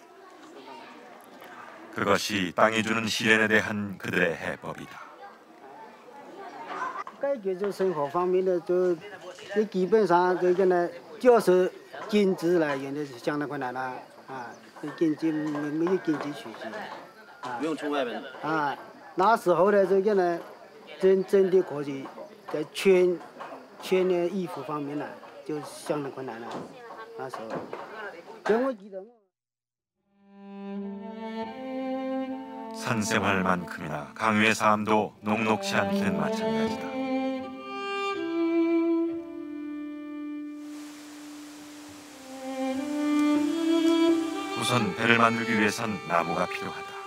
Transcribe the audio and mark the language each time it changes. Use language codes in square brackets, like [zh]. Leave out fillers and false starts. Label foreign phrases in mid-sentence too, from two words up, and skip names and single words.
[ko] 그것이 땅이 주는 시련에 대한 그들의 해법이다. [zh] 解决这生活方面的，就基本上这个呢，就是经济来源的相当困难了啊，经济没有经济储蓄啊，不用从外面啊，那时候的这个呢，真的可以在穿的衣服方面呢，就相当困难了，那时候，所以我记得。 [ko] 산생활만큼이나 강유의 삶도 녹록치 않기는 마찬가지다. 우선 배를 만들기 위해선 나무가 필요하다.